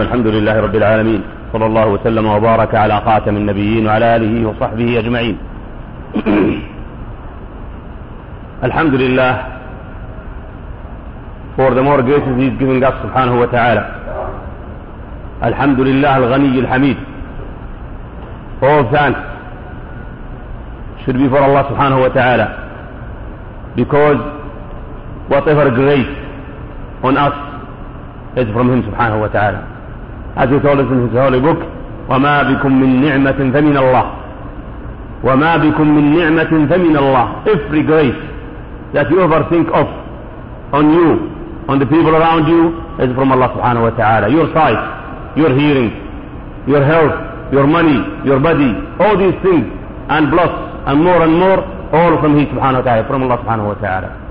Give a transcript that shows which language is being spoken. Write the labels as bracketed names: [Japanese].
[Arabic] الحمد لله رب العالمين، صلى الله وسلم وبارك على خاتم النبيين وعلى آله وصحبه أجمعين. الحمد لله [English] for the more graces he's given God [Arabic] سبحانه وتعالى. الحمد لله الغني الحميد. [English] All thanks should be for Allah [Arabic] سبحانه وتعالى, [English] because whatever grace on us is from him سبحانه وتعالى. As he told us in his holy book, [Arabic] وَمَا بِكُم مِّن نِعْمَةٍ فَمِنَ اللَّهِ وَمَا بِكُم مِّن نِعْمَةٍ فَمِنَ اللَّهِ. [English] Every grace that you ever think of on you, on the people around you, is from Allah subhanahu wa ta'ala. Your sight, your hearing, your health, your money, your body, all these things, and plus, and more, all from him subhanahu wa ta'ala, from Allah subhanahu wa ta'ala.